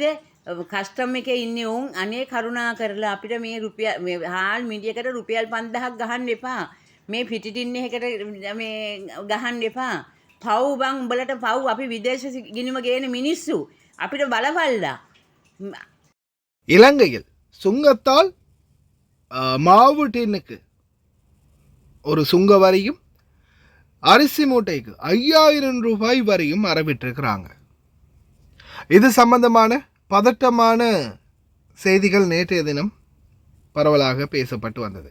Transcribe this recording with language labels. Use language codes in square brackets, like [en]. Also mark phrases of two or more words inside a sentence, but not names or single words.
[si] කස්ටම් එකේ ඉන්නේ උන් අනේ කරුණා කරලා අපිට මේ රුපියල් මේ හාල් මිඩියකට රුපියල් 5000ක් ගහන්න එපා. මේ පිටි ටින් එකකට මේ ගහන්න එපා. පව් බං උඹලට පව් අපි විදේශ ගිනිම ගේන මිනිස්සු අපිට බලපල්ලා. [ta] இலங்கையில் சுங்கத்தால் மாவு டின்னுக்கு ஒரு சுங்க வரியும் அரிசி மூட்டைக்கு 5000 ரூபாய் வரியும் அறவிட்டிருக்கிறாங்க. இது சம்பந்தமான பதட்டமான செய்திகள் நேற்றைய தினம் பரவலாக பேசப்பட்டு வந்தது.